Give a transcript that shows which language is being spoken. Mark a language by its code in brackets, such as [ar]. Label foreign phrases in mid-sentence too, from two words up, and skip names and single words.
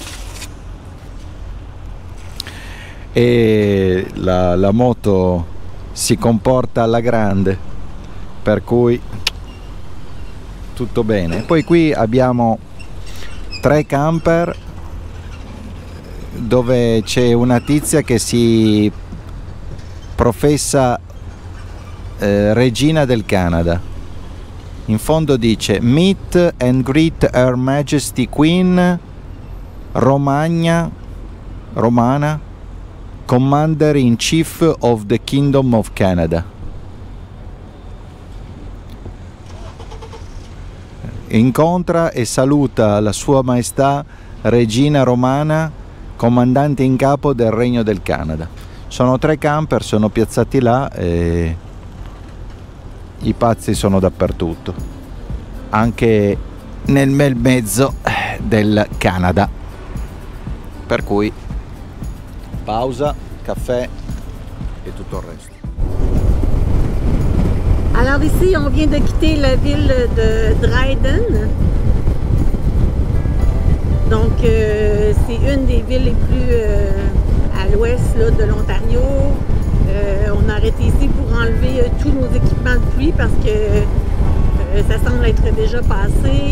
[it] E la moto si comporta alla grande, per cui tutto bene. Poi qui abbiamo 3 camper dove c'è una tizia che si professa regina del Canada. In fondo dice [en] Meet and greet Her Majesty Queen Romana, Commander in Chief of the Kingdom of Canada. [it] Incontra e saluta la Sua Maestà Regina Romana, comandante in capo del Regno del Canada. Sono 3 camper, sono piazzati là e i pazzi sono dappertutto, anche nel bel mezzo del Canada. Per cui pausa, caffè e tutto il resto. [fr] Alors ici, on vient de quitter la ville de Dryden. Donc, c'est une des villes les plus à l'ouest de l'Ontario. On a arrêté ici pour enlever tous nos équipements de pluie parce que ça semble être déjà passé.